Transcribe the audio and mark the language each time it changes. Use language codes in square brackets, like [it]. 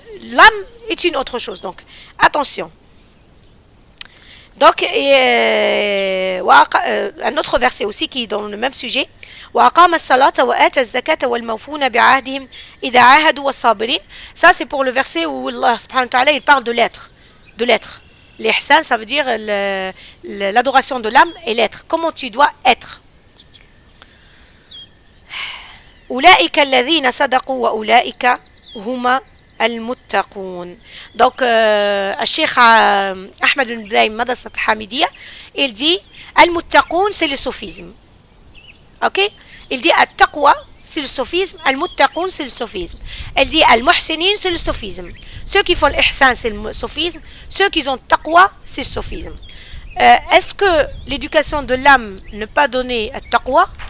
[fr] l'âme est une autre chose. Donc, attention. Donc, un autre verset aussi qui est dans le même sujet. [ar] وأقام الصلاة وآتى الزكاة والموفون بعهدهم إذا عاهدوا والصابرين. [fr] Ça c'est pour le verset où Allah subhanahu wa ta'ala il parle de l'être. L'ihsan, ça veut dire l'adoration de l'âme et l'être. Comment tu dois être. [ar] أولئك الذين صدقوا وأولئك هم المتقون. [fr] Donc الشيخ أحمد بن إبراهيم مدرسة حامدية, il dit المتقون c'est le sophisme. Ok? Il dit At-Taqwa, c'est le sophisme. Al-Muttaqun, c'est le sophisme. Elle dit Al-Muhsinin, c'est le sophisme. Ceux qui font l'Ihsan, c'est le sophisme. Ceux qui ont Taqwa, c'est le sophisme. Est-ce que l'éducation de l'âme ne pas donner At-Taqwa?